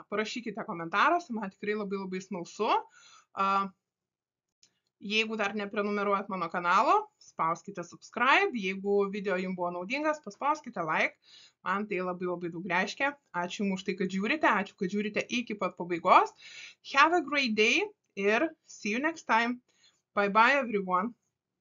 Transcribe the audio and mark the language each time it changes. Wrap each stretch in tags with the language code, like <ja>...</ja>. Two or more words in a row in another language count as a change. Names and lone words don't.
<lt>Parašykite komentaruose, man tikrai labai labai smalsu. Jeigu dar neprenumeruojat mano kanalo, spauskite subscribe. Jeigu video jums buvo naudingas, paspauskite like. Man tai labai labai daug reiškia. Ačiū jums už tai, kad žiūrite. Ačiū, kad žiūrite iki pat pabaigos.</lt> <en>Have a great day ir see you next time. Bye bye everyone.</en>